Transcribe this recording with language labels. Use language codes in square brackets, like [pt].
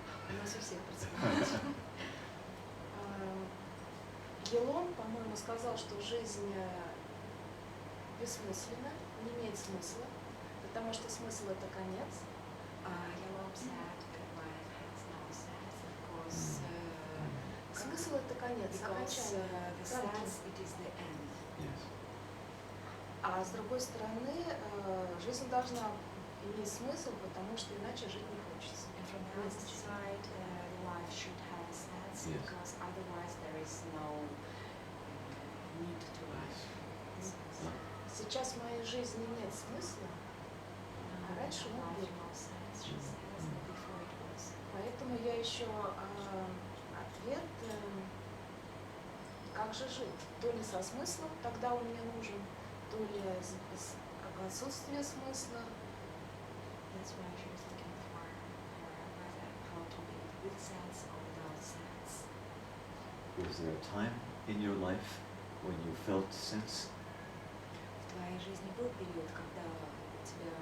[ru] У нас у всех противоречия. Елон, по-моему, сказал, что жизнь бессмысленна, не имеет смысла, потому что смысл — это конец. [en] Елон said that life has no sense, because [ru] Смысл — это конец, окончание. [en] the sense it is the end. Yes. [ru] А с другой стороны, жизнь должна иметь смысл, потому что иначе жить не хочется. [en] And from the other side, life should have a sense, Yes. because otherwise there is no need to life. [ru] Сейчас в моей жизни нет смысла, а раньше он был. [en] No sense, she says, and before it was. [ru] Поэтому я ищу ответ, как же жить. То ли со смыслом, тогда он мне нужен, то ли в отсутствие смысла. [en] That's why she was looking for how to live with sense or without sense. Was there a time in your life when you felt sense? [ru] В твоей жизни был период, когда у тебя